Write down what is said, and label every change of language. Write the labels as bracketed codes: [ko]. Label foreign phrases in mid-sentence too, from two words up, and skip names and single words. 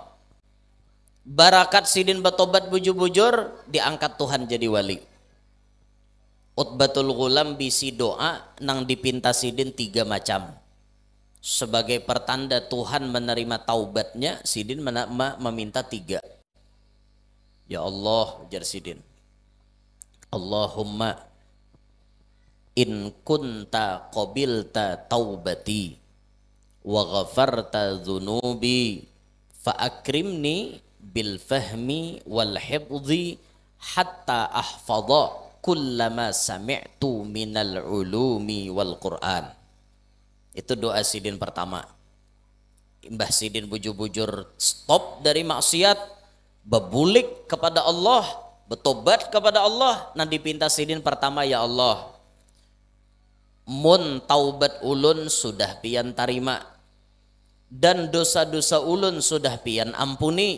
[bjn] Barakat sidin bertobat bujur-bujur diangkat Tuhan jadi wali. Utbatul Ghulam bisi doa nang dipinta sidin 3 macam. Sebagai pertanda Tuhan menerima taubatnya, sidin meminta 3. Ya Allah, ujar sidin, [ar] اللهم إن كنت قبلت توبتي وغفرت ذنوبي فأكرمني بالفهم والحفظ حتى أحفظ كلما سمعت من العلوم والقرآن. [bjn] Itu doa sidin pertama. Mbah sidin bujur-bujur stop dari maksiat, bebulik kepada Allah, bertobat kepada Allah. Nah dipinta sidin pertama, ya Allah, mun taubat ulun sudah pian tarima dan dosa-dosa ulun sudah pian ampuni.